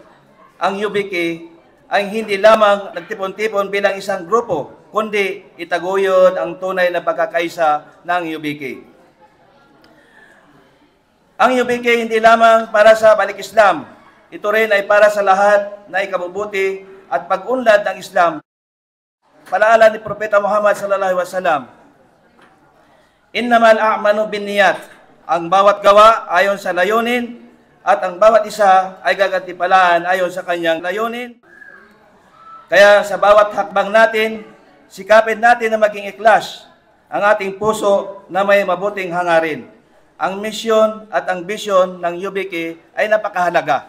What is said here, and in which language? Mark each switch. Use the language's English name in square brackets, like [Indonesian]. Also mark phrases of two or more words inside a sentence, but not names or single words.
[Filipino] Ang UBK ay hindi lamang nagtipon-tipon bilang isang grupo, kundi itaguyod ang tunay na pagkakaisa ng UBK. Ang UBK hindi lamang para sa balik Islam, ito rin ay para sa lahat na ikabubuti at pag-unlad ng Islam. Palaala ni Propeta Muhammad [Arabic] صلى الله عليه وسلم إنما الأعمال بالنيات, [Filipino] ang bawat gawa ayon sa layunin at ang bawat isa ay gagantipalaan ayon sa kanyang layunin. Kaya sa bawat hakbang natin, sikapin natin na maging ikhlas ang ating puso na may mabuting hangarin. Ang misyon at ang bisyon ng UBK ay napakahalaga.